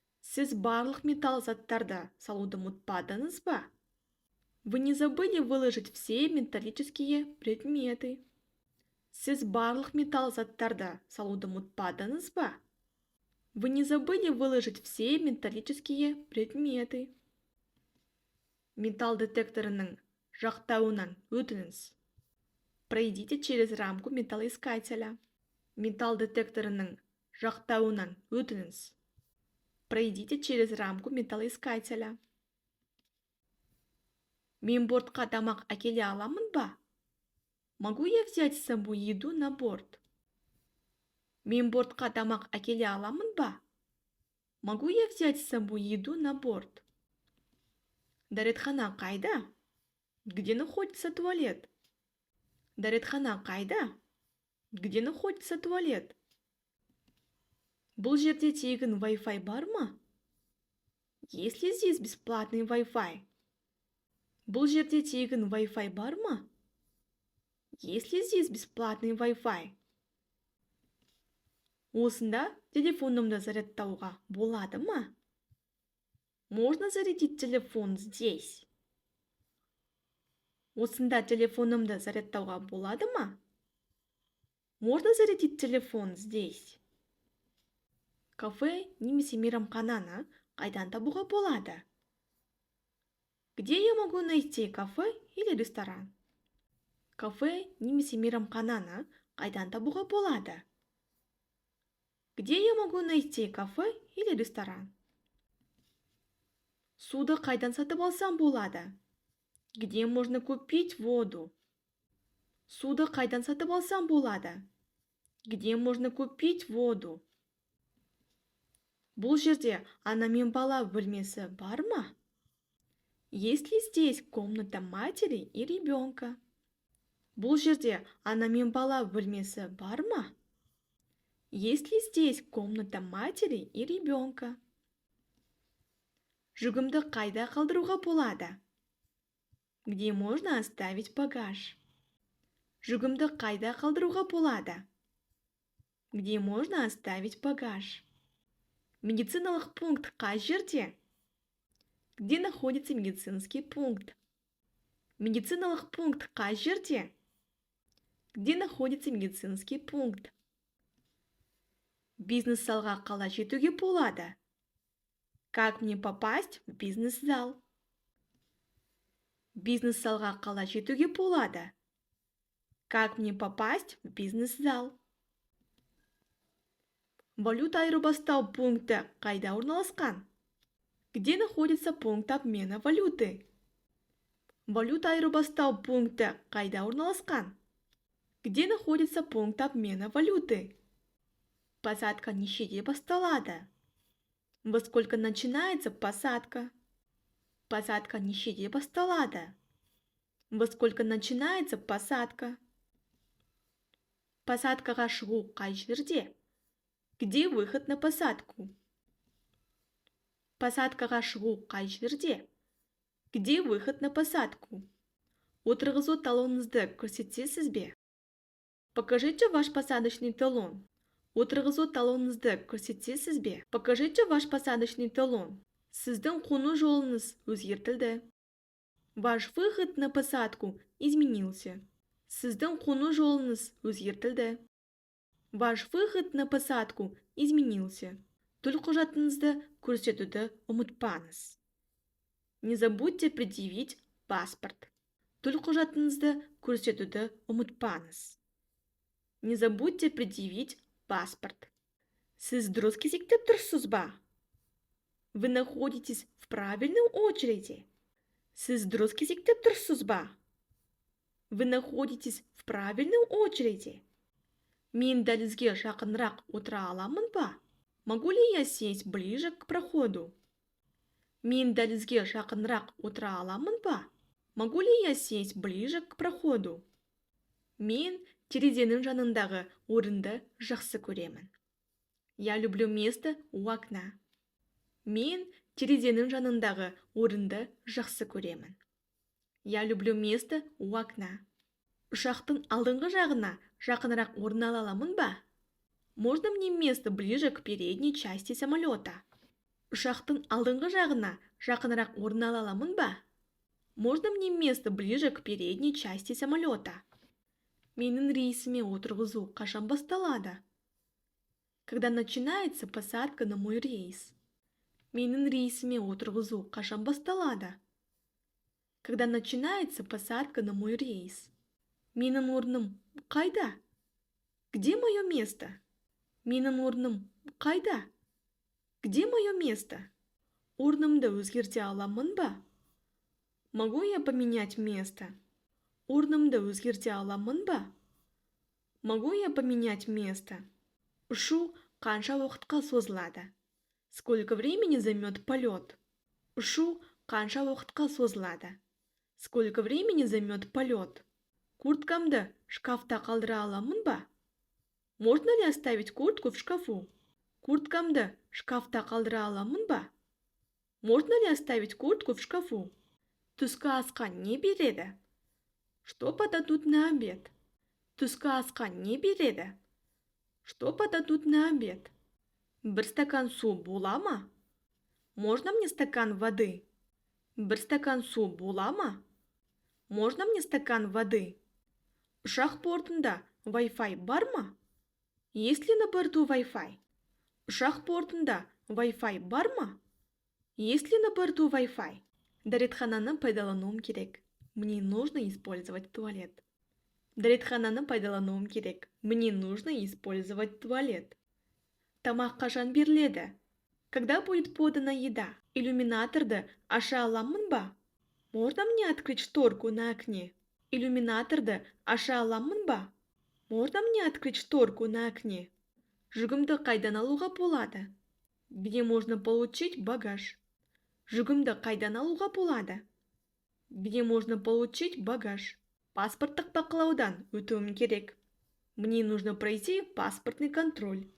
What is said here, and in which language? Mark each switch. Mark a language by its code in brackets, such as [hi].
[kk] Сіз барлық металл заттарды салуды ұмытпадыңыз ба? [ru] Вы не забыли выложить все металлические предметы? [kk] Сіз барлық металл заттарды салуды ұмытпадыңыз ба? [ru] Вы не забыли выложить все металлические предметы? [kk] Металл детекторының жақтауынан өтіңіз. [ru] Пройдите через рамку металлоискателя. [kk] Металл детекторының жақтауынан өтіңіз. [ru] Пройдите через рамку металлоискателя. [kk] Мен бортқа тамақ әкеле аламын ба? [ru] Могу я взять с собой еду на борт? [kk] Мен бортқа тамақ әкеле аламын ба? [ru] Могу я взять с собой еду на борт? [kk] Дәретхана қайда? [ru] Где находится туалет? [kk] Дәретхана қайда? [ru] Где находится туалет? [kk] Бұл жерде тегін Wi-Fi бар ма? [ru] Есть ли здесь бесплатный Wi-Fi? [kk] Бұл жерде тегін Wi-Fi бар ма? [ru] Есть ли здесь бесплатный Wi-Fi? [kk] Осында телефонымды зарядтауға болады ма? [ru] Можно зарядить телефон здесь? [kk] Осында телефонымды зарядтауға болады ма? [ru] Можно зарядить телефон здесь? [kk] Кафе немесе мейрамхананы қайдан табуға болады? [ru] Где я могу найти кафе или ресторан? [kk] Кафе немесе мейрамхананы қайдан табуға болады? [ru] Где я могу найти кафе или ресторан? [kk] Суды қайдан сатып алсам болады? [ru] Где можно купить воду? [kk] Суды қайдан сатып алсам болады? [ru] Где можно купить воду? [kk] Бұл жерде ана мен бала бөлмесі бар ма? [ru] Есть ли здесь комната матери и ребенка? [kk] Бұл жерде ана мен бала бөлмесі бар ма? [ru] Есть ли здесь комната матери и ребенка? [kk] Жүгімді қайда қалдыруға болады? [ru] Где можно оставить багаж? [kk] Жүгімді қайда қалдыруға болады? [ru] Где можно оставить багаж? [kk] Медициналық пункт қай жерде? [ru] Где находится медицинский пункт? [kk] Медициналық пункт қай жерде? [ru] Где находится медицинский пункт? [kk] Бизнес-залға қалай жетуге болады? [ru] Как мне попасть в бизнес-зал? [kk] Бизнес-залға қалай жетуге болады? [ru] Как мне попасть в бизнес-зал? [kk] Валюта айырбастау пункті қайда орналасқан? [ru] Где находится пункт обмена валюты? [kk] Валюта айырбастау пункті қайда орналасқан? [ru] Где находится пункт обмена валюты? [kk] Посадка нешеде басталады? [ru] Во сколько начинается посадка? [kk] Посадка нешеде басталады? [ru] Во сколько начинается посадка? [kk] Посадкаға шығу қай жерде? [ru] Где выход на посадку? [kk] Посадкаға шығу қай жерде? [ru] Где выход на посадку? [kk] Отырғызу талоныңызды көрсетесіз бе? [ru] Покажите ваш посадочный талон. [kk] Отырғызу талоныңызды көрсетесіз бе? [ru] Покажите ваш посадочный талон. [kk] Сіздің қону жолыңыз өзгертілді. [ru] Ваш выход на посадку изменился. [kk] Сіздің қону жолыңыз өзгертілді. [ru] Ваш выход на посадку изменился. [kk] Төлқұжатыңызды көрсетуді ұмытпаңыз. [ru] Не забудьте предъявить паспорт. [kk] Төлқұжатыңызды көрсетуді ұмытпаңыз. [ru] Не забудьте предъявить паспорт. [kk] Сіз дұрыс кезекте тұрсыз ба? [ru] Вы находитесь в правильной очереди. [kk] Сіз дұрыс кезекте тұрсыз ба? [ru] Вы находитесь в правильной очереди. [kk] Мен дәлізге жақынырақ отыра аламын ба? [ru] Могу ли я сесть ближе к проходу? [kk] Мен дәлізге жақынырақ отыра аламын ба? [ru] Могу ли я сесть ближе к проходу? [kk] Мен терезенің жанындағы орынды жақсы көремін. [ru] Я люблю место у окна. [kk] Мен терезенің жанындағы орынды жақсы көремін. [ru] Я люблю место у окна. [kk] Ұшақтың алдыңғы жағына жақынырақ орын ала аламын ба? [ru] Можно мне место ближе к передней части самолета? [kk] Ұшақтың алдыңғы жағына жақынырақ орын ала аламын ба? [ru] Можно мне место ближе к передней части самолета? [kk] Менің рейсіме отырғызу қашан басталады? [ru] Когда начинается посадка на мой рейс? [kk] Менің рейсіме отырғызу қашан басталады? [ru] Когда начинается посадка на мой рейс? [kk] Менің орным қайда? [ru] Где мое место? [kk] Менің орным қайда? [ru] Где мое место? [kk] Орнымды өзгерте аламын ба? [ru] Могу я поменять место? [kk] Орнымды өзгерте аламын ба? [ru] Могу я поменять место? [kk] Ұшу қанша уақытқа созылады? [ru] Сколько времени займет полет? [kk] Ұшу қанша уақытқа созылады? [ru] Сколько времени займет полет? [kk] Курткамды шкафта қалдыра аламын ба? [ru] Можно ли оставить куртку в шкафу? [kk] Курткамды шкафта қалдыра аламын ба? [ru] Можно ли оставить куртку в шкафу? [kk] Түскі асқа не береді? [ru] Что подадут на обед? [kk] Түскі асқа не береді? [ru] Что подадут на обед? [kk] Бір стакан су бола ма? [ru] Можно мне стакан воды? [kk] Бір стакан су бола ма? [ru] Можно мне стакан воды? [kk] Ұшақ бортында Wi-Fi бар ма? [ru] Есть ли на борту Wi-Fi? [kk] Ұшақ бортында Wi-Fi бар ма? [ru] Есть ли на борту Wi-Fi? [kk] Дәретхананы пайдалануым керек. [ru] Мне нужно использовать туалет. [kk] Дәретхананы пайдалануым керек. [ru] Мне нужно использовать туалет. [kk] Тамақ қашан беріледі? [ru] Когда будет подана еда? [kk] Иллюминаторды аша аламын ба? [ru] Можно мне открыть шторку на окне? [kk] Иллюминаторды аша аламын ба? [ru] Можно мне открыть шторку на окне? [kk] Жүгімді қайдан алуға болады? [ru] Где можно получить багаж? [kk] Жүгімді қайдан алуға болады? [ru] Где можно получить багаж? [kk] Паспорттық бақылаудан өтуім керек. [ru] Мне нужно пройти паспортный контроль.